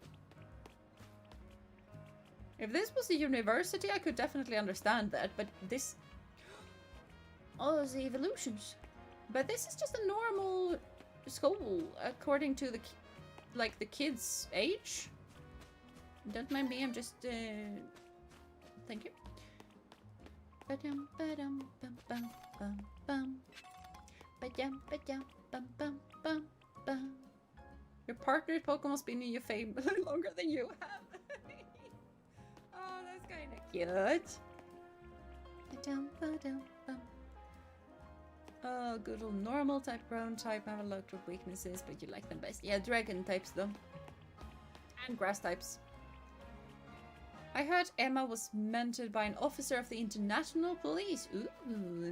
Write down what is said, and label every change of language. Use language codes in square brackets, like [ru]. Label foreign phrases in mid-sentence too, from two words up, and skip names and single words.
[en] If this was a university, I could definitely understand that, but this... Oh, the evolutions. But this is just a normal school, according to the... Like, the kids' age. Don't mind me, I'm just... Thank you. Ba-dum, ba-dum, bum, bum, bum, bum. Ba-dum, ba-dum, bum, bum, bum, bum. Your partner's Pokemon's been in your fame longer than you have. Oh, that's kind of cute. Ba-dum, ba-dum, bum. Oh, good old normal type, ground type. Have a lot of weaknesses, but you like them best. Yeah, dragon types though. And grass types. I heard Emma was mentored by an officer of the International Police. Ooh.